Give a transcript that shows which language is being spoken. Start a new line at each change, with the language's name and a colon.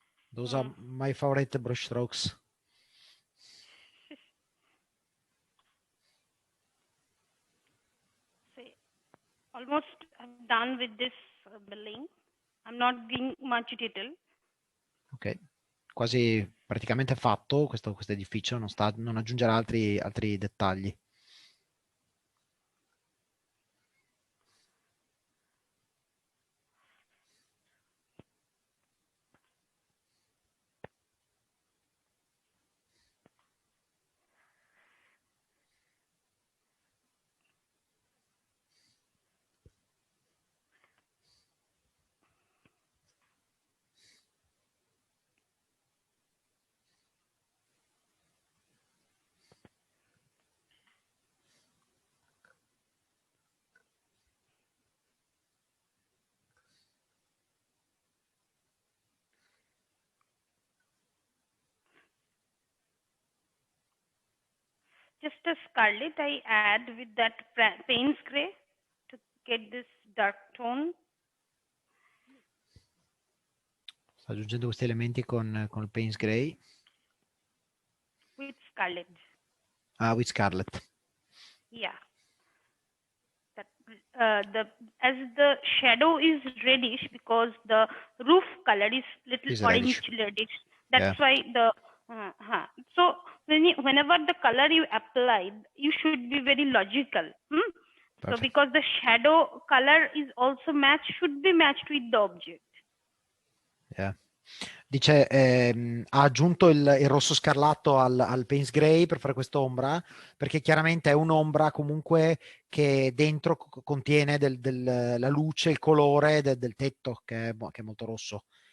English: Those are my favorite brush strokes. See, almost I'm done with this billing. I'm not giving much detail.
Italian: Ok, quasi praticamente fatto questo edificio, non aggiungerà altri dettagli.
English: Just a scarlet I add with that Payne's gray to get this dark tone.
Italian: Sto aggiungendo questi elementi con il Payne's Gray.
English: With scarlet. With Scarlet. Yeah. That, as the shadow is reddish because the roof color is little orange reddish. That's why the so whenever the color you apply, you should be very logical. So because the shadow color is also should be matched with the object. Yeah.
Italian: Dice ha aggiunto il rosso scarlatto al Payne's Gray per fare quest'ombra, perché chiaramente è un'ombra comunque che dentro contiene la luce, il colore del tetto che è molto rosso,